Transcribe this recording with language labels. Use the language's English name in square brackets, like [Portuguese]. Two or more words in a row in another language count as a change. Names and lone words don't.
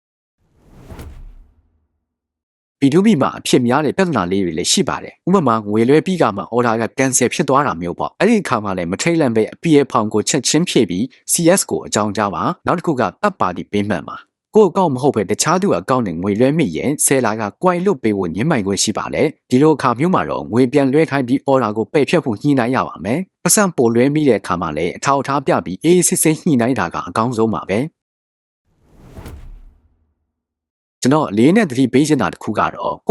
[Burmese] P2P မှာအဖြစ်များတဲ့ပြဿနာလေးတွေလည်းရှိပါတယ်။ဥပမာငွေလွှဲပြီးကမှ order က cancel ဖြစ်သွားတာမျိုးပေါ့။အဲ့ဒီအခါမှာလည်းမထိတ်လန့်ပဲ PA ဖောင်ကိုချက်ချင်းဖြည့်ပြီး CS ကိုအကြောင်းကြားပါ။နောက်တစ်ခုက [English] third party payment [Burmese] ပါ။ကိုယ့်အကောင့်မဟုတ်ပဲတခြားသူအကောင့်နဲ့ငွေလွှဲမိရင် seller က coin လွတ်ပေးဖို့ညှိနှိုင်းခွင့်ရှိပါတယ်။ဒီလိုအခါမျိုးမှာတော့ငွေပြန်လွှဲခိုင်းပြီး order ကိုပယ်ဖျက်ဖို့ညှိနှိုင်းရပါမယ်။ပတ်စံပိုလွှဲမိတဲ့အခါမှာလည်းအထောက်အထားပြပြီးအေးစစ်စစ်ညှိနှိုင်းတာကအကောင်းဆုံးပါပဲ။ကျွန်တော်လေးနဲ့တတိပေးချင်တာတစ်ခုကတော့ကို